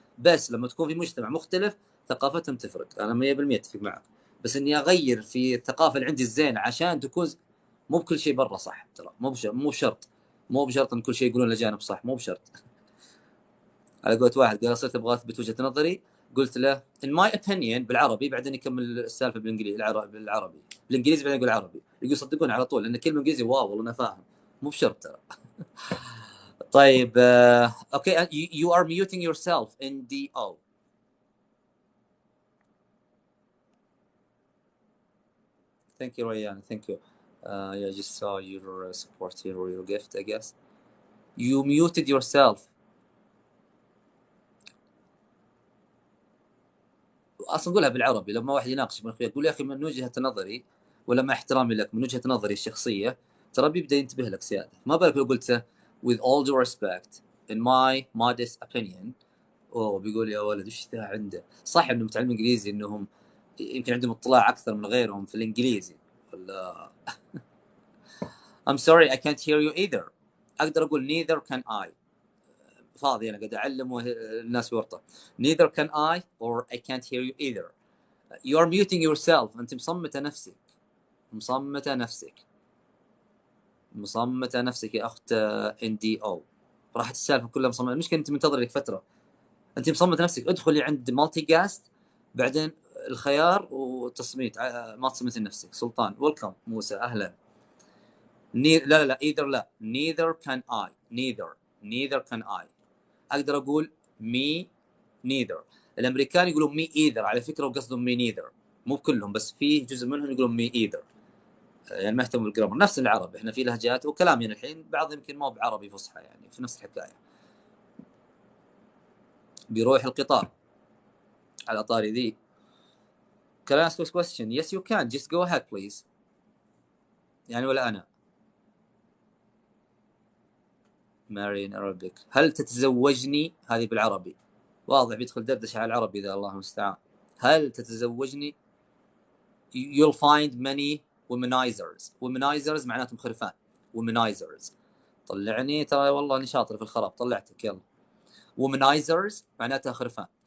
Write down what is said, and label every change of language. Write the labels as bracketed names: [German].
[Arabic] بس لما تكون في مجتمع مختلف ثقافتهم تفرق. انا 100% اتفق معك، بس اني اغير في الثقافه اللي عندي الزينه عشان تكون مو بكل شيء برا صح. ترى مو بشرط ان كل شيء يقولون الاجانب صح، مو بشرط. على قولة واحد قال صرت ابغى اثبت وجهة نظري، قلت له [English] in my opinion [Arabic] بالعربي، بعدين يكمل السالفه بالانجليزي، بالعربي بالانجليزي، بعدين يقول عربي. يقول صدقوني على طول، لان كلمه انجليزي واو والله انا فاهم، مو بشرط ترى. طيب اوكي [English] you are muting yourself in DO. Thank you Ryan, thank you. Yeah, I just saw your support here or your gift I guess. You muted yourself. [Arabic] اصلا قولها بالعربي لما واحد يناقشك من اخويا، قول يا اخي من وجهه نظري، ولا مع احترامي لك من وجهه نظري الشخصيه، ترى بيبدا ينتبه لك زياده. ما بالك لو قلت [English] with all due respect in my modest opinion، [Arabic] اوه بيقول يا ولد وش ذا عنده. صح انهم متعلمين انجليزي، انهم يمكن عندهم اطلاع اكثر من غيرهم في الانجليزي ولا [English] I'm sorry I can't hear you either. [Arabic] اقدر اقول [English] neither can I. [Arabic] فاضي انا قاعد اعلم الناس ورطه. [English] neither can I or I can't hear you either. You are muting yourself. [Arabic] انت مصمته نفسك، مصمته نفسك، مصمته نفسك يا اخت NDO. راحت السالفه كلها مصمته. المشكله انت منتظر لك فتره، انت مصمته نفسك. ادخلي عند مالتي جاست، بعدين الخيار وتصميت، ما تصمت لنفسك. سلطان ويلكم. موسى اهلا. [English] لا either لا neither can I. neither can I. [Arabic] اقدر اقول [English] me neither. [Arabic] الامريكان يقولون [English] me either [Arabic] على فكره، وقصدهم [English] me neither، [Arabic] مو كلهم بس في جزء منهم يقولون me either، يعني ما يهتموا بالجرامر. نفس العربي احنا في لهجات وكلام يعني الحين بعض يمكن ما هو بعربي فصحى، يعني في نفس الحكايه. بيروح القطار على طاري ذي. [English] Can I ask you a question? Yes you can. Just go ahead please. [Arabic] يعني ولا انا [English] marry in Arabic. [Arabic] هل تتزوجني؟ هذه بالعربي. واضح بيدخل دردشه على العربي ذا، الله المستعان. هل تتزوجني؟ [English] You'll find many womanizers. [Arabic] womanizers معناتهم خرفان. [English] womanizers. [Arabic] طلعني ترى والله اني شاطر في الخراب، طلعتك يلا. womanizers معناتها خرفان.